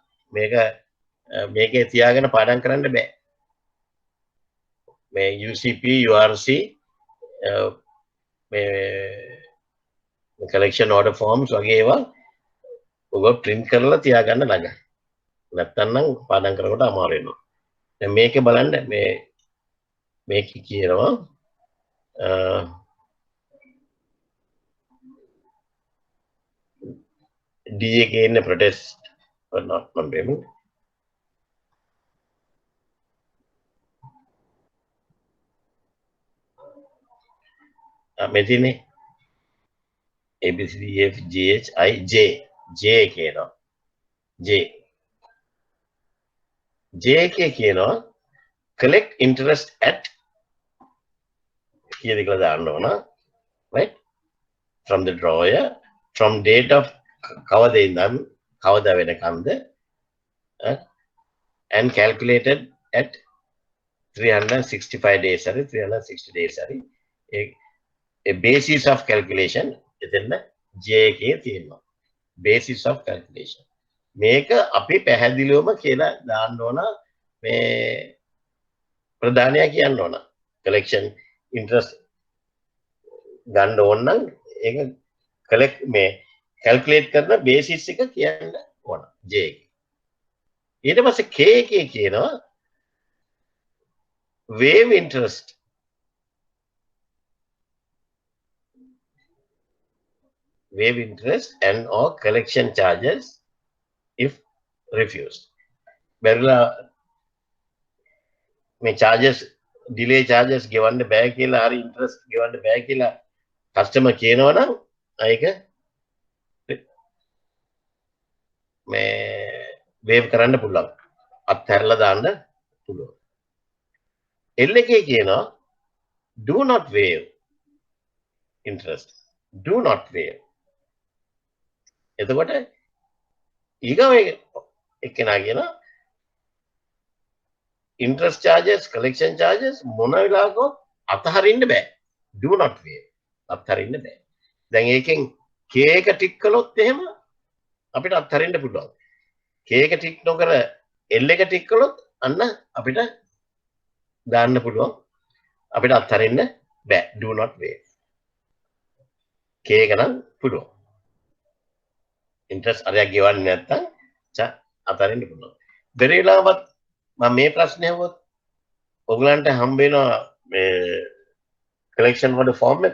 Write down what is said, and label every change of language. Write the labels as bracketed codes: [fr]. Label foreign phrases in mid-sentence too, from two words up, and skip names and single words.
[si] මේකේ තියාගෙන පාඩම් කරන්න බෑ. මේ UCP URC මේ [en] collection order forms [si] වගේ ඒවා ඔබ print කරලා තියාගන්න ළඟ. නැත්තම් නම් පාඩම් කරනකොට අමාරු වෙනවා. දැන් මේකේ බලන්න මේක කියනවා D එකේ ඉන්න [en] protest not [si] මම මෙතිනේ ABCDFGHI J කියනවා J එකේ කියනවා [en] collect interest at [si] කීයද කියලා දාන්න ඕන [en] right from the drawer from date of [si] කවද ඉඳන් කවද වෙනකන්ද [en] and calculated at 365 days හරි 360 days හරි a basis of calculation එතන J [si] එකේ තියෙනවා [en] basis of calculation [si] මේක අපි පැහැදිලිවම කියලා දාන්න ඕන මේ ප්‍රධානය කියන්න ඕන [en] collection interest [si] ගන්න ඕන නම් ඒක collect මේ calculate කරන basis එක කියන්න ඕන J එකේ ඊට පස්සේ K එකේ කියනවා [en] waive interest waive interest and or collection charges if refused. [si] Berla මේ charges [en] delay charges [si] ගෙවන්න බෑ කියලා හරි interest ගෙවන්න බෑ කියලා customer කියනවා නම් ඒක මේ waive කරන්න පුළුවන්. අත්හැරලා දාන්න පුළුවන්. L එකේ කියනවා [en] do not waive interest. Do not waive. [si] එතකොට ඊගාව එක්කෙනා කියනවා [en] interest charges, collection charges [si] මොන වෙලාවකවත් අතහරින්න බෑ. [en] Do not waive. [si] අත්හරින්න බෑ. දැන් ඒකෙන් K එක ටික් කළොත් එහෙම අපිට අත්හරින්න පුළුවන්. K එක ටික් නොකර L එක ටික් කළොත් අන්න අපිට දාන්න පුළුවන්. අපිට අත්හරින්න බෑ. [en] Do not waive. [si] K එක නම් පුළුවන්. interest අරයක් ගෙවන්නේ නැත්නම් අතරින්න පුළුවන්. බැරි වෙලාවත් මම මේ ප්‍රශ්නේ අහුවොත් ඔයගලන්ට හම්බ වෙනවා මේ collection වල form එකක්.